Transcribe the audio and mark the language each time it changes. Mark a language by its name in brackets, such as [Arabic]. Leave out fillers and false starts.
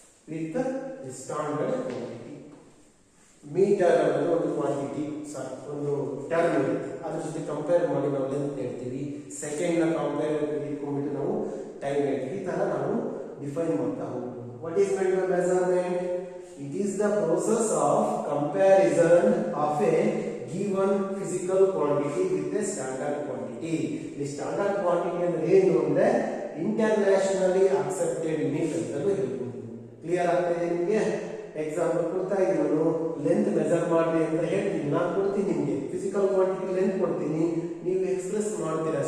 [English] With the standard quantity. [Kannada] Metre ಅನ್ನೋದು ಒಂದು quantity, ಒಂದು ಟರ್ಮ್ ಇರುತ್ತೆ. ಅದ್ರ ಜೊತೆ ಕಂಪೇರ್ ಮಾಡಿ ನಾವು ಲೆಂತ್ ಹೇಳ್ತೀವಿ. ಸೆಕೆಂಡ್ ನ ಕಂಪೇರ್ ಇಟ್ಕೊಂಡ್ಬಿಟ್ಟು ನಾವು ಟೈಮ್ ಹೇಳ್ತೀವಿ. ಈ ತರ ನಾವು ಡಿಫೈನ್ ಮಾಡ್ತಾ ಹೋಗ್ಬೋದು. [English] What is meant by measurement? It is the process of comparison of a given physical quantity with a standard quantity. [Kannada] ಈ ಸ್ಟ್ಯಾಂಡರ್ಡ್ ಕ್ವಾಂಟಿಟಿ ಅಂದ್ರೆ ಏನು ಅಂದ್ರೆ ಇಂಟರ್ನ್ಯಾಷನಲಿ ಅಕ್ಸೆಪ್ಟೆಡ್ ಯೂನಿಟ್ ಅಂತಲೂ ಹೇಳ್ಬೋದು. ಕ್ಲಿಯರ್ ಆಗ್ತದೆ ನಿಮಗೆ? ಎಕ್ಸಾಂಪಲ್ ಕೊಡ್ತಾ ಇದ್ದೀನಿ ನಾನು, ಲೆಂತ್ ಮೆಜರ್ ಮಾಡಿ ಅಂತ ಹೇಳ್ತೀನಿ. ನಾನು ಕೊಡ್ತೀನಿ ನಿಮಗೆ ಫಿಸಿಕಲ್ ಕ್ವಾಂಟಿಟಿ ಲೆಂತ್ ಕೊಡ್ತೀನಿ, ನೀವು ಎಕ್ಸ್ಪ್ರೆಸ್ ಮಾಡ್ತೀರಾ.